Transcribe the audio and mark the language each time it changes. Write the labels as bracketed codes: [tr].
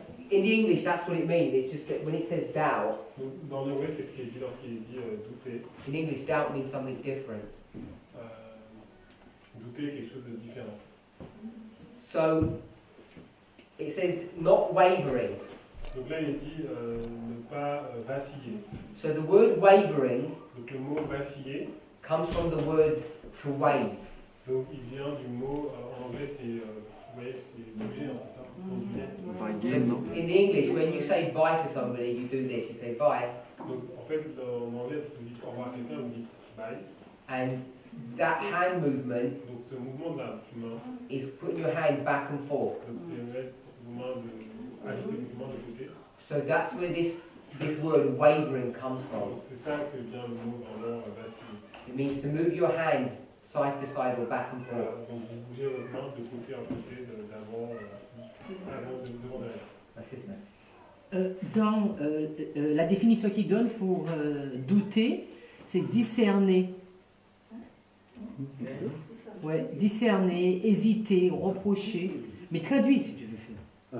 [en] In the English, that's what it means. It's just that when it says doubt, [fr] Donc, dans l'anglais, c'est ce qui est dit lorsqu'il est dit douter. [en] in English, doubt means something different. [fr] Douter est quelque chose de différent. [en] So it says not wavering. [fr] Donc là, il est dit ne pas vaciller. [en] So the word wavering [fr] Donc le mot vaciller, [en] comes from the word to wave. [fr] donc il vient du mot, en anglais c'est wave, c'est bouger, hein, c'est ça? Onduler. [en] So in English, when you say bye to somebody, you do this. You say bye, [fr] Donc en fait, en anglais, vous dites au revoir à quelqu'un, vous dites bye. [en] and that hand movement [fr] Donc ce mouvement de la main, [en] is putting your hand back and forth. [fr] donc c'est mettre vos mains agiter les mains de côté. [en] So that's where this word wavering comes from. [fr] Donc c'est ça que vient le mot vraiment vaciller. [en] It means to move your hand side to side or back and [fr] Voilà, [en] forth. [fr] donc vous bougez votre main de côté à côté, d'avant, devant derrière. [en] That's it, sir. [fr] Dans la définition qu'il donne pour douter, c'est discerner. Ouais, discerner, hésiter, reprocher. Mais traduis si tu veux faire.